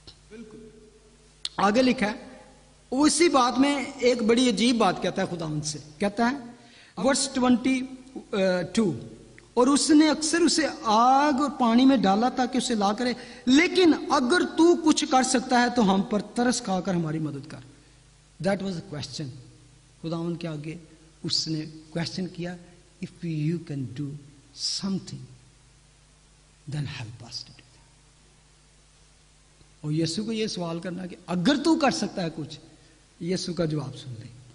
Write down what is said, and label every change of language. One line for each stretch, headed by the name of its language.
Urdu: بالکل آگے لکھا ہے، وہ اسی بات میں ایک بڑی عجیب بات کہتا ہے خداوند سے. کہتا ہے ورس 22، اور اس نے اکثر اسے آگ اور پانی میں ڈالا تاکہ اسے لا کرے، لیکن اگر تو کچھ کر سکتا ہے تو ہم پر ترس کھا کر ہماری مدد کر.
English: That was a question.
Urdu: خداوند کے آگے اس نے کوشچن کیا،
English: if you can do something then help us to do that.
Urdu: اور یسوع کو یہ سوال کرنا کہ اگر تو کر سکتا ہے کچھ. یسوع کا جواب سن لیں.